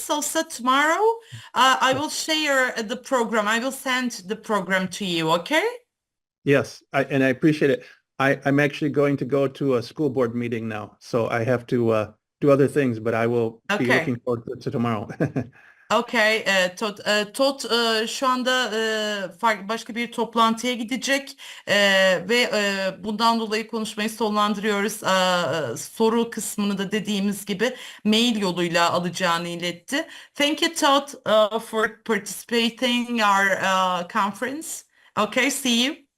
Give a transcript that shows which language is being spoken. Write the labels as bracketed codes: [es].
[en] So tomorrow, I will share the program. I will send the program to you. Okay? Yes, and I appreciate it. I'm actually going to go to a school board meeting now, so I have to do other things, but I will be Okay. looking forward to tomorrow. [tr] Okay, Todd şu anda başka bir toplantıya gidecek ve bundan dolayı konuşmayı sonlandırıyoruz. Soru kısmını da dediğimiz gibi mail yoluyla alacağını iletti. [en] Thank you, Todd, for participating in our conference. Okay, see you.